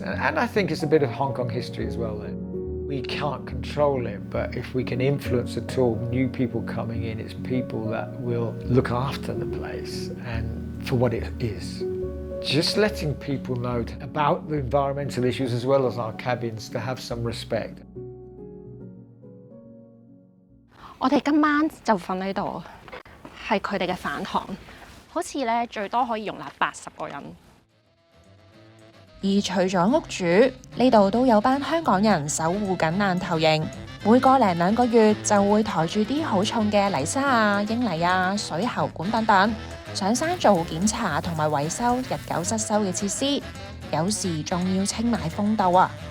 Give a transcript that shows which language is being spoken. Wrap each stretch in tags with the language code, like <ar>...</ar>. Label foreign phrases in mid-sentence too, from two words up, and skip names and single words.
<en>And I think it's a bit of Hong Kong history as well. We can't control it, but if we can influence at all new people coming in, it's people that will look after the place and for what it is. Just letting people know about the environmental issues as well as our cabins to have some respect.</en> <yue>我哋今晚就瞓喺度，係佢哋嘅飯堂，好似咧最多可以容納80個人。而除咗屋主，呢度都有班香港人守護緊爛頭營，每個零2個月就會抬住啲好重嘅泥沙啊、英泥啊、水喉管等等，上山做檢查同埋維修日久失修嘅設施，有時仲要清埋風竇啊！</yue>